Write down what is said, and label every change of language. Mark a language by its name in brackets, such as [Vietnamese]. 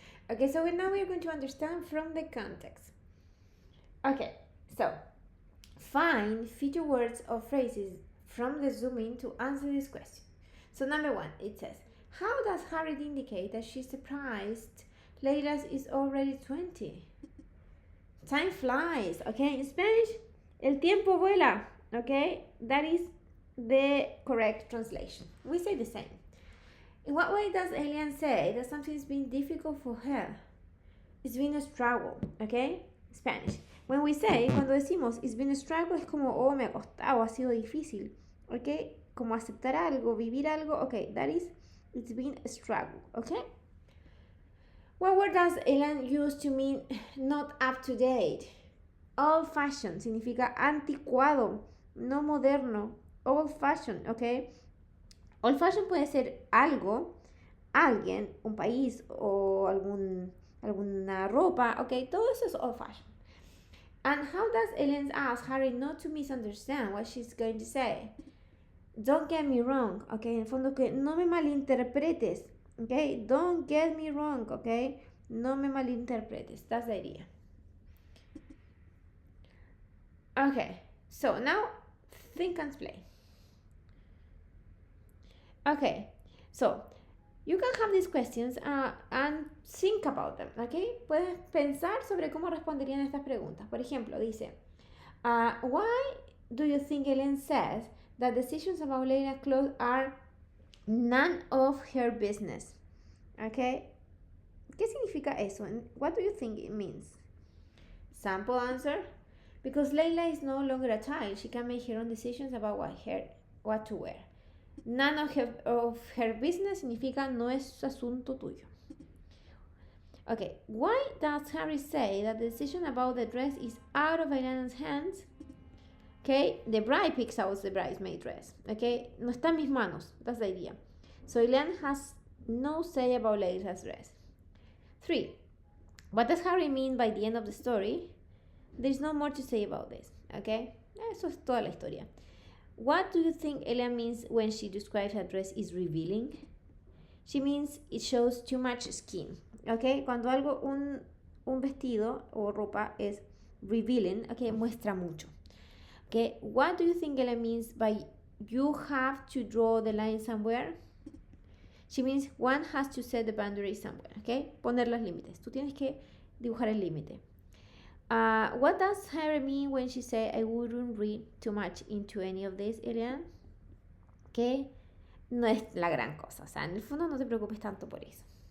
[English] Okay, so now we're going to understand from the context. Okay, so find feature words or phrases from the zoom in to answer this question. So number one, it says, How does Harriet indicate that she's surprised Layla is already 20? Time flies, okay? In Spanish, [Spanish] el tiempo vuela, [English] okay? That is the correct translation. We say the same. In what way does Elian say that something's been difficult for her? It's been a struggle, okay? Spanish. When we say, [Spanish] cuando decimos [English] it's been a struggle, [Spanish] es como, oh, me ha costado, ha sido difícil, [English] okay? [Spanish] Como aceptar algo, vivir algo, [English] okay? That is, it's been a struggle, okay? What word does Elian use to mean not up to date? [Spanish] Old fashioned significa anticuado, no moderno. [English] Old fashioned, ¿ok? [Spanish] Old fashioned puede ser algo, alguien, un país o alguna ropa, ¿ok? Todo eso es old fashioned. [English] And how does Ellen ask Harry not to misunderstand what she's going to say? Don't get me wrong, ¿ok? [Spanish] En el fondo que no me malinterpretes, ¿ok? [English] Don't get me wrong, ¿ok? [Spanish] No me malinterpretes. [English] That's the idea. Okay, so now think and play. Okay, so you can have these questions and think about them, okay? [Spanish] Puedes pensar sobre cómo responderían estas preguntas. Por ejemplo, dice, [English] why do you think Ellen says that decisions about Layla's clothes are none of her business? Okay, [Spanish] ¿qué significa eso? [English] What do you think it means? Sample answer. Because Layla is no longer a child, she can make her own decisions about what to wear. [Spanish] None of her business significa no es asunto tuyo. [English] Okay, why does Harry say that the decision about the dress is out of Elena's hands? Okay, the bride picks out the bridesmaid dress. [Spanish] Okay, no está en mis manos. [English] That's the idea. So Elena has no say about Layla's dress. 3. What does Harry mean by the end of the story? There's no more to say about this, okay? [Spanish] Eso es toda la historia. [English] What do you think Ella means when she describes her dress is revealing? She means it shows too much skin, okay? [Spanish] Cuando algo, un vestido o ropa es revealing, okay, muestra mucho. [English] Okay, what do you think Ella means by you have to draw the line somewhere? She means one has to set the boundary somewhere, okay? [Spanish] Poner los límites. Tú tienes que dibujar el límite. [English] What does Harry mean when she said I wouldn't read too much into any of this, Elian? [Spanish] Que no es la gran cosa, o sea, en el fondo no te preocupes tanto por eso.